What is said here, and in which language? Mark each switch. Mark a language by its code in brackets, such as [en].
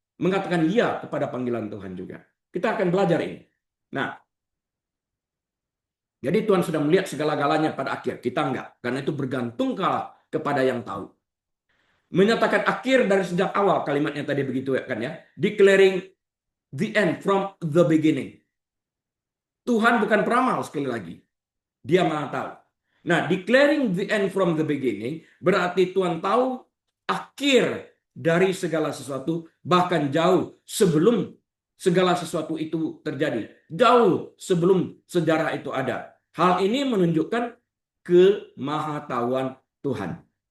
[id] Mengatakan iya kepada panggilan Tuhan juga. Kita akan belajar ini. Nah, jadi Tuhan sudah melihat segala-galanya pada akhir. Kita enggak. Karena itu bergantung kepada yang tahu. Menyatakan akhir dari sejak awal, kalimatnya tadi begitu kan ya. [en] Declaring the end from the beginning. [id] Tuhan bukan peramal sekali lagi. Dia Maha tahu. Nah, [en] declaring the end from the beginning [id] berarti Tuhan tahu akhir dari segala sesuatu, bahkan jauh sebelum segala sesuatu itu terjadi. Jauh sebelum sejarah itu ada. Hal ini menunjukkan kemahatauan Tuhan.